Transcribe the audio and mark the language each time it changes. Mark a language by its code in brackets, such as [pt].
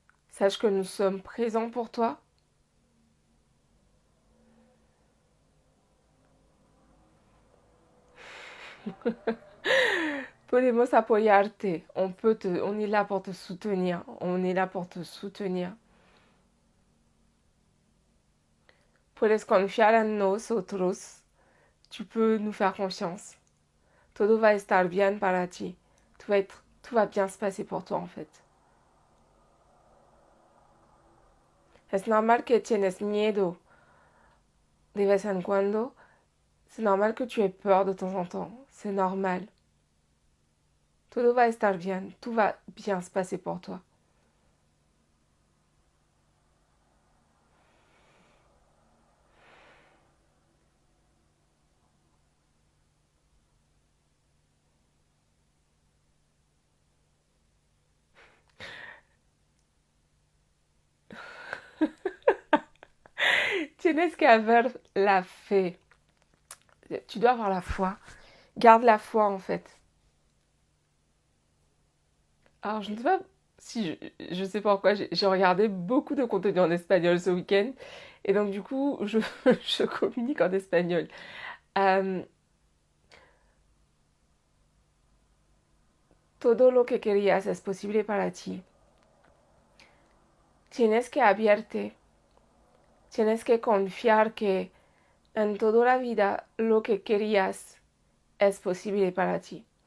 [fr] Sache que nous sommes présents pour toi. [es] Podemos apoyarte. [fr] On est là pour te soutenir. On est là pour te soutenir. [es] Puedes confiar en nosotros. [fr] Tu peux nous faire confiance. [es] Todo va estar bien para ti. [fr] Tout va bien se passer pour toi en fait. [es] Es normal que tienes miedo de vez en cuando. [fr] C'est normal que tu aies peur de temps en temps. C'est normal. [es] Todo va estar bien. [fr] Tout va bien se passer pour toi. [es] Tienes que haber la fe. [fr] Tu dois avoir la foi. Garde la foi en fait. Alors je ne sais pas si je sais pas pourquoi j'ai regardé beaucoup de contenu en espagnol ce week-end et donc du coup je communique en espagnol. [es] Euh, Todo lo que querías es posible para ti. Tienes que abrirte. Tienes que confiar que en toda la vida lo que querías es posible para ti.